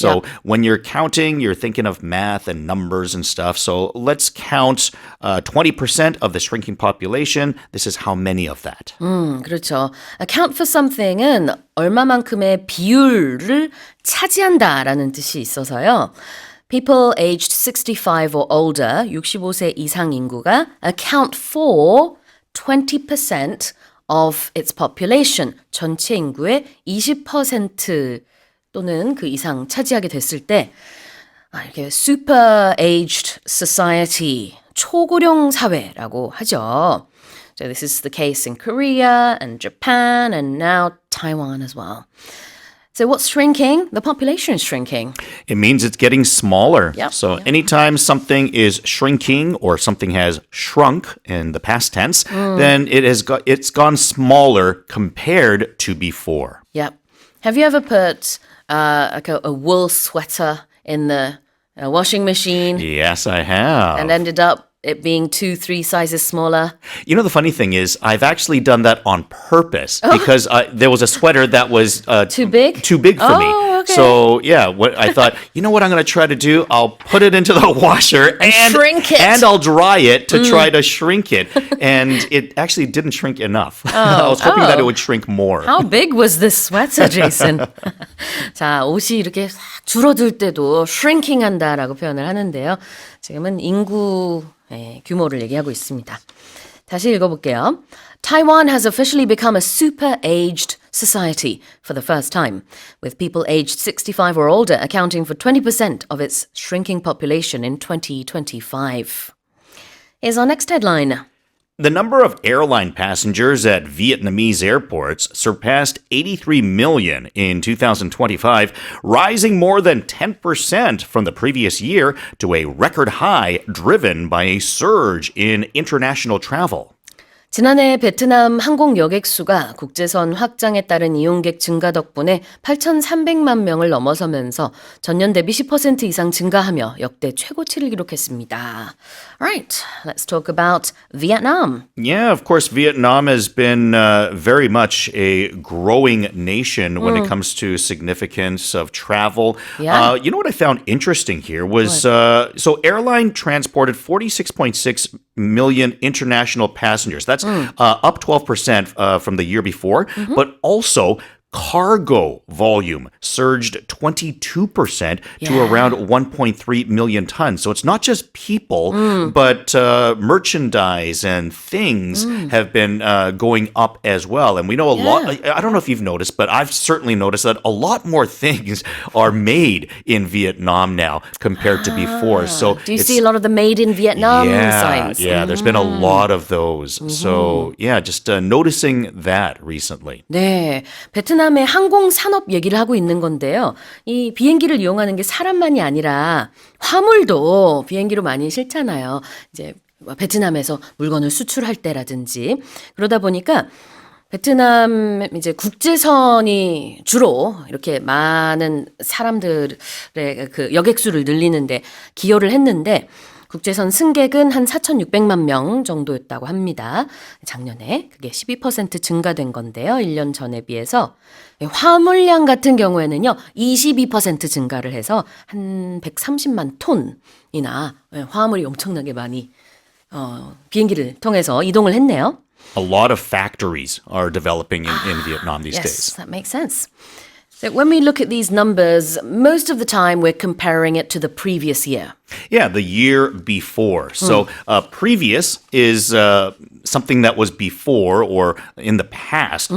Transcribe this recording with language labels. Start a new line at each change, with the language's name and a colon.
English: So when you're counting, you're thinking of math and numbers and stuff. So let's count 20% of the shrinking population. This is how many of that.
Korean: 그렇죠. Account for something은 얼마만큼의 비율을 차지한다라는 뜻이 있어서요.
English: People aged 65 or older,
Korean: 65세 이상 인구가
English: account for 20% of its population,
Korean: 전체 인구의 20% 또는 그 이상 차지하게 됐을 때 이렇게
English: super aged society,
Korean: 초고령 사회라고 하죠.
English: So this is the case in Korea and Japan and now Taiwan as well. So what's shrinking? The population is shrinking. It means it's getting smaller. Yep. So anytime something is shrinking or something has shrunk in the past tense, then it's gone smaller compared to before. Yep. Have you ever put like a wool sweater in the washing machine Yes, I have. and ended up it being 2-3 sizes smaller? You know, the funny thing is, I've actually done that on purpose because there was a sweater that was Too big? Too big for me. okay. So yeah, what I thought, you know what I'm going to try to do? I'll put it into the washer and shrink it. and I'll dry it to try to shrink it, and it actually didn't shrink enough. I was hoping that it would shrink more. How big was this sweater, Jason?
Korean: 자, 옷이 이렇게 싹 줄어들 때도 shrinking 한다라고 표현을 하는데요. 지금은 인구의 규모를 얘기하고 있습니다. 다시 읽어볼게요.
English: Taiwan has officially become a super-aged society for the first time, with people aged 65 or older accounting for 20% of its shrinking population in 2025. Here's our next headline. The number of airline passengers at Vietnamese airports surpassed 83 million in 2025, rising more than 10% from the previous year to a record high driven by a surge in international travel.
Korean: 지난해 베트남 항공 여객 수가 국제선 확장에 따른 이용객 증가 덕분에 8,300만 명을 넘어서면서 전년 대비 10% 이상 증가하며 역대 최고치를 기록했습니다.
English: Alright, let's talk about Vietnam. Yeah, of course, Vietnam has been very much a growing nation when it comes to significance of travel. Yeah. You know what I found interesting here was so airline transported 46.6 million international passengers. That's up 12% from the year before, but also cargo volume surged 22% to around 1.3 million tons. So it's not just people, but merchandise and things have been going up as well. And we know a lot, I don't know if you've noticed, but I've certainly noticed that a lot more things are made in Vietnam now compared to before. So Do you see a lot of the made in Vietnam signs? Yeah, there's been a lot of those. So yeah, just noticing that recently.
Korean: 네, 베트남의 항공 산업 얘기를 하고 있는 건데요. 이 비행기를 이용하는 게 사람만이 아니라 화물도 비행기로 많이 실잖아요. 이제 베트남에서 물건을 수출할 때라든지 그러다 보니까 베트남 이제 국제선이 주로 이렇게 많은 사람들의 그 여객수를 늘리는데 기여를 했는데 국제선 승객은 한 4,600만 명 정도였다고 합니다. 작년에 그게 12% 증가된 건데요. 1년 전에 비해서. 화물량 같은 경우에는요. 22% 증가를 해서 한 130만 톤이나 화물이 엄청나게 많이 비행기를 통해서 이동을 했네요.
English: A lot of factories are developing in Vietnam these Yes, days. that makes sense. So when we look at these numbers, most of the time we're comparing it to the previous year. Yeah, the year before. So previous is something that was before or in the past.